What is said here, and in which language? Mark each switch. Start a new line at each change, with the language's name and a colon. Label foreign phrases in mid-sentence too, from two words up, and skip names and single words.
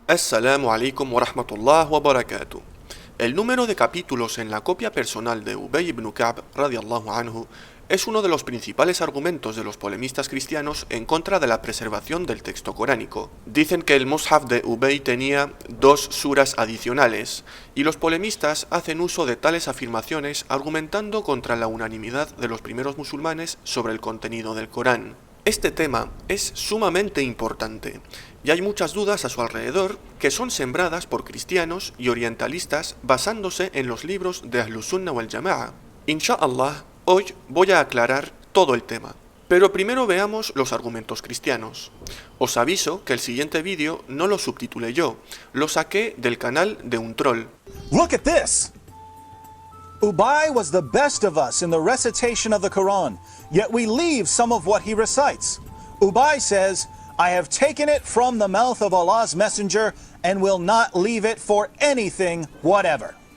Arabic: السلام عليكم ورحمة الله وبركاته.
Spanish: El número de capítulos en la copia personal de Ubay ibn Ka'b
Arabic: رضي الله عنه
Spanish: es uno de los principales argumentos de los polemistas cristianos en contra de la preservación del texto coránico. Dicen que el Mushaf de Ubay tenía 2 suras adicionales, y los polemistas hacen uso de tales afirmaciones argumentando contra la unanimidad de los primeros musulmanes sobre el contenido del Corán. Este tema es sumamente importante, y hay muchas dudas a su alrededor que son sembradas por cristianos y orientalistas basándose en los libros de
Arabic: أهل السنة والجماعة. إن شاء الله,
Spanish: hoy voy a aclarar todo el tema, pero primero veamos los argumentos cristianos. Os aviso que el siguiente vídeo no lo subtitulé yo, lo saqué del canal de un troll.
English: Look at this! Ubay was the best of us in the recitation of the Quran, yet we leave some of what he recites. Ubay says, I have taken it from the mouth of Allah's messenger and will not leave it for anything whatever.